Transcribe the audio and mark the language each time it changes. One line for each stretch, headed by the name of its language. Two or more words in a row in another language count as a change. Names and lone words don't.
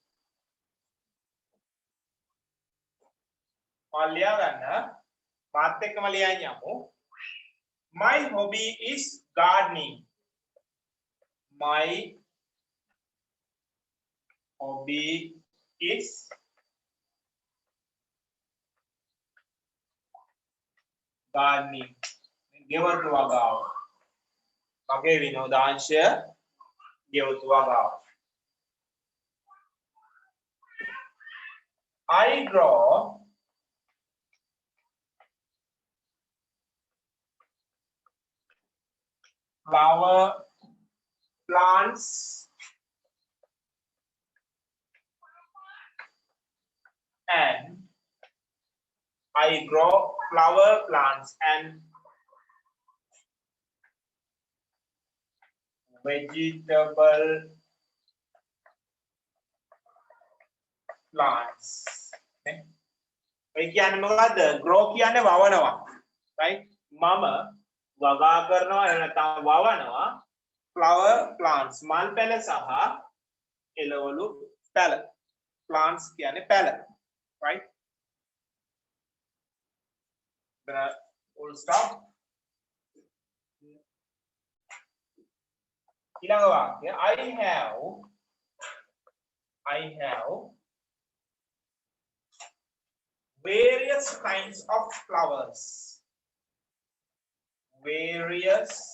Sinhala: මම ලියා ගන්න මාත් එක්කම ලියන්න යමු
English: my hobby is gardening my hobby is gardening
Sinhala: ගෙවතු වගාව මගේ විනෝදාංශය ගෙවතු වගාව
English: I draw flower plants and I grow flower plants and vegetable plants
Sinhala: ඒ කියන්නේ මොකද්ද grow කියන්නේ වවනවා right මම වගා කරනවා එහෙම නැත්නම් වවනවා
English: flower plants
Sinhala: මල් පැල සහ එළවලු පැල plants කියන්නේ පැල right
English: then full stop
Sinhala: ඊළඟ වාක්‍ය
English: I have various kinds of flowers various